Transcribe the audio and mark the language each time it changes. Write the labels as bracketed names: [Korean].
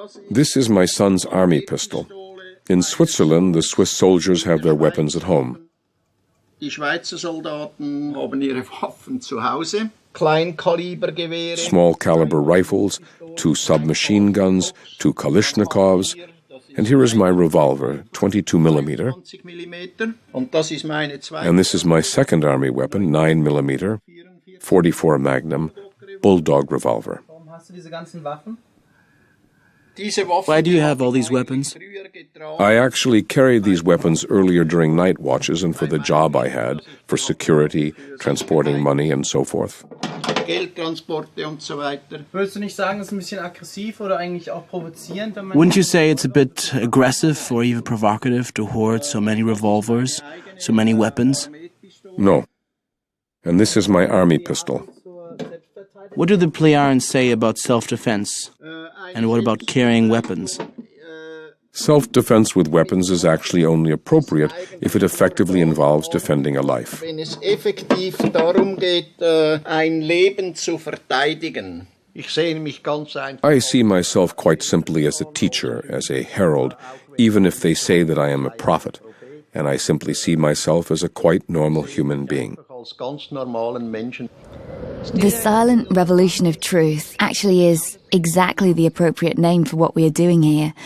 [English] This is my son's army pistol. In Switzerland, the Swiss soldiers have their weapons at home. [German] Die Schweizer Soldaten haben ihre Waffen zu Hause. Kleinkalibergewehre. [English] Small caliber rifles, 2 submachine guns, 2 Kalashnikovs, and here is my revolver, 22 millimeter. And this is my second army weapon, 9 millimeter, 44 Magnum, bulldog revolver. Why do you have all these weapons? I actually carried these weapons earlier during night watches and for the job I had, for security, transporting money, and so forth. [German] Würdest du nicht sagen, es ist ein bisschen aggressiv oder eigentlich auch provozierend? [English] Wouldn't you say it's a bit aggressive or even provocative to hoard so many revolvers, so many weapons? No. And this is my army pistol. What do the Plejaren say about self-defense? And what about carrying weapons? Self-defense with weapons is actually only appropriate if it effectively involves defending a life. [German] Wenn es effektiv darum geht, ein Leben zu verteidigen. [English] I see myself quite simply as a teacher, as a herald, even if they say that I am a prophet, and I simply see myself as a quite normal human being. The silent revolution of truth actually is exactly the appropriate name for what we are doing here.